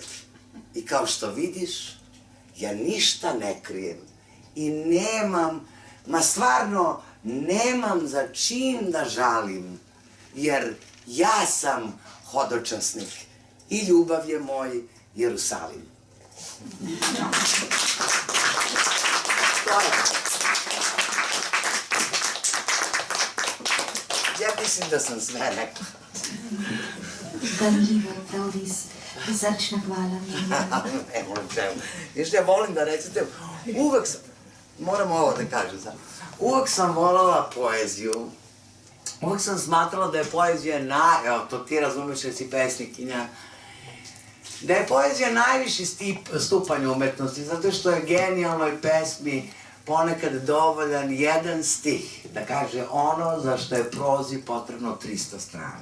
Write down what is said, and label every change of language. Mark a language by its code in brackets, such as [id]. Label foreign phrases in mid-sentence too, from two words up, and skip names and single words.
[sr] I kao što vidiš, ja ništa ne krijem i nemam, ma stvarno, nemam za čim da žalim, jer ja sam hodočasnik i ljubav je moj Jerusalim. Ja mislim da sam sve rekla. [sl] Ganljivo, prav res. Srčna hvala. [sr] Evo čemu. Još ja volim da recite, uvek sam, moram ovo da kažem sad, uvek sam volala poeziju, uvek sam smatrala da je poezija evo to ti razumeš jer si pesnikinja, da je poezija najviši stupanj umetnosti, zato što je genijalnoj pesmi ponekad dovoljan jedan stih da kaže ono za što je prozi potrebno 300 strana.